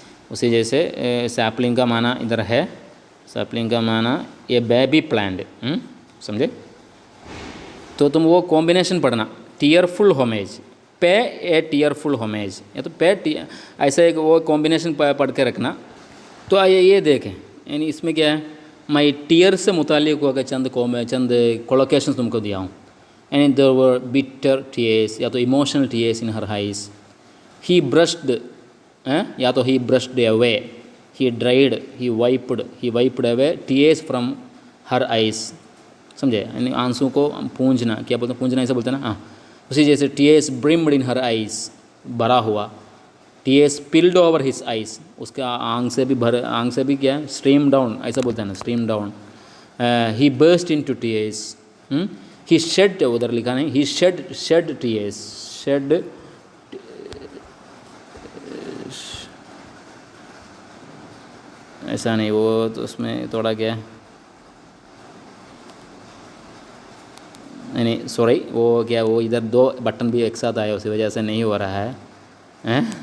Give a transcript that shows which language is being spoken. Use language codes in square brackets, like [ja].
[ur] اسی جیسے سیپلنگ کا معنی ادھر ہے. سیپلنگ کا معنی یہ بیبی پلانٹ، سمجھے؟ تو تم وہ کمبینیشن پڑھنا، ٹیئرفل ہومیج، [en] pay a tearful homage, [ur] یا تو پے ایسا ایک وہ کمبینیشن پڑھ کے رکھنا. تو آئیے یہ دیکھیں، یعنی اس میں کیا ہے، میں ٹیئر سے متعلق ہو کے چند کولوکیشن تم کو دیا ہوں. یعنی [en] there were bitter tears، [ur] یا تو [en] emotional tears in her eyes. He brushed، [ur] یا تو [en] he brushed away، he dried، he wiped away tears from her eyes. [ur] سمجھے؟ یعنی آنسو کو پونجنا، کیا بولتے ہیں؟ پونجنا ایسا بولتے ہیں نا. اسی جیسے [en] tears brimmed in her eyes، [ur] بھرا ہوا. [en] tears spilled over his eyes، [ur] اس کا آنکھ سے بھی کیا ہے، [en] stream down [ur] ایسا بولتے ہیں نا، stream down. [en] he burst into tears. he shed، [ur] ادھر لکھا نہیں، [en] he shed tears. [ur] shed ایسا نہیں، وہ تو اس میں تھوڑا کیا ہے، یعنی سوری، وہ کیا، وہ ادھر دو بٹن بھی ایک ساتھ آئے، اسی وجہ سے نہیں ہو رہا ہے.